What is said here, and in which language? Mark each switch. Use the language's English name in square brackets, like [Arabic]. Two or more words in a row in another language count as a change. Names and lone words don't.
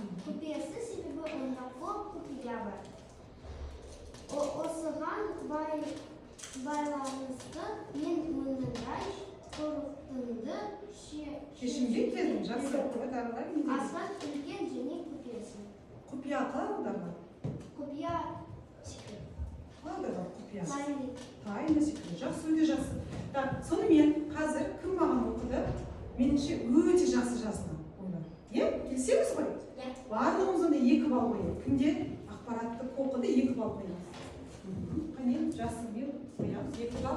[Kazakh] Құпиясы себебі онда көп құпия бар. Осыған байланысты мен мынадай қорытынды Шешімге келдім. Жақсы. аспан үлкен және құпиясы. Құпия қалай аударған? Құпия секрет. Қалай аударған құпия? [Russian] Тайны. Тайны секрет. [Kazakh] Жақсы, өте жақсы. Так, сонымен қазір кім маған оқыды? Меніңше өте жақсы жазды. Келісеміз ғой? Барлығымыздан да 2 балл қойды. Кімде ақпаратты оқыды 2 балл қойды. Қане, жақсы бел қоямыз. 2 балл.